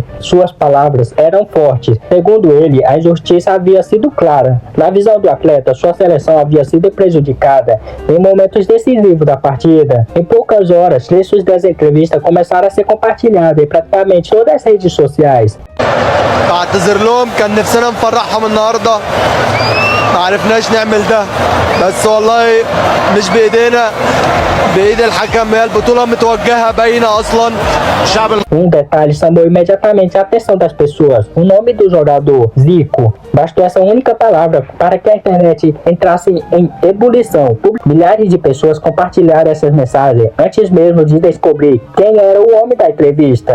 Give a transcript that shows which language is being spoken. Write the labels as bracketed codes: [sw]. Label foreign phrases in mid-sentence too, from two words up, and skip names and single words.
[pt] Suas palavras eram fortes. Segundo ele, a injustiça havia sido clara. Na visão do atleta, sua seleção havia sido prejudicada em momentos decisivos da partida. Em poucas horas, trechos dessa entrevista começaram a ser compartilhados em praticamente todas as redes sociais. [ar] بعتذر لهم كان نفسنا نفرحهم النهارده ما عرفناش نعمل ده بس والله مش بايدينا بايد الحكم هي البطوله متوجهه باينه اصلا الشعب. [pt] Detalhe chamou imediatamente a atenção das pessoas. O nome do jogador, Zico, bastou essa única palavra para que a internet entrasse em ebulição. Milhares de pessoas compartilharam essas mensagens antes mesmo de descobrir quem era o homem da entrevista.